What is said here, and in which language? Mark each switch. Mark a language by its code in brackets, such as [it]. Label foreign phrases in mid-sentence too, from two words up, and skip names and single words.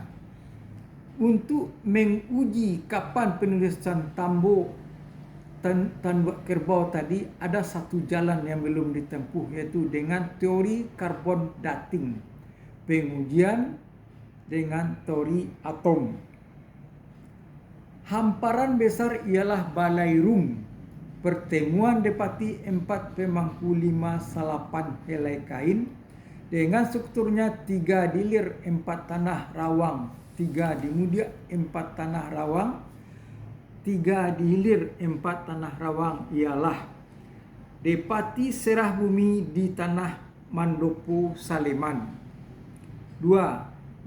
[id] Untuk menguji kapan penulisan Tambo Tan Kerbau tadi ada satu jalan yang belum ditempuh, yaitu dengan teori carbon dating, pengujian dengan teori atom. Hamparan besar ialah Balairung, pertemuan depati 4 pemangku 5 salapan helai kain dengan strukturnya 3 dilir 4 tanah rawang, 3 dimudia 4 tanah rawang, 3 dihilir 4 tanah rawang ialah Depati Serah Bumi di tanah Mandopo Saleman. 2.